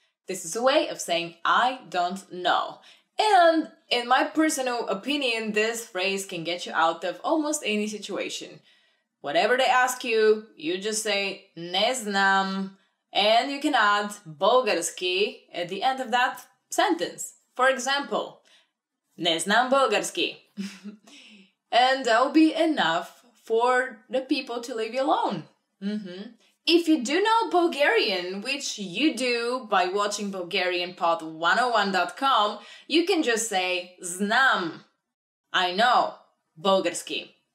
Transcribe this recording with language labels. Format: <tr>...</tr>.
<en>This is a way of saying I don't know. And in my personal opinion, this phrase can get you out of almost any situation. Whatever they ask you, you just say</en> <bg>не знам,</bg> <en>and you can add</en> <bg>български</bg> <en>at the end of that sentence. For example,</en> <bg>не знам български.</bg> <en>And that will be enough for the people to leave you alone. If you do know Bulgarian, which you do by watching BulgarianPod101.com, you can just say</en> <bg>знам.</bg> <en>I know</en> <bg>български.</bg>